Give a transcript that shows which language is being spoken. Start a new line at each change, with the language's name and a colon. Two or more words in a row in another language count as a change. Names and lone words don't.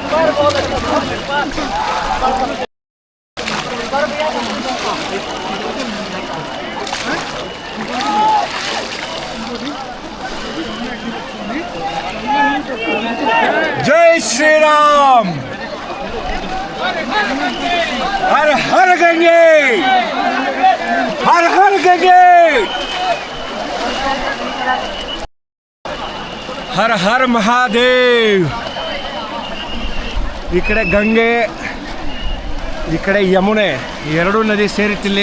Hindi: जय श्री राम। हर हर गंगे, हर हर गंगे, हर हर महादेव।
Kannada: ಈ ಕಡೆ ಗಂಗೆ, ಈ ಕಡೆ ಯಮುನೆ, ಎರಡೂ ನದಿ ಸೇರಿತ್ತಿಲ್ಲಿ.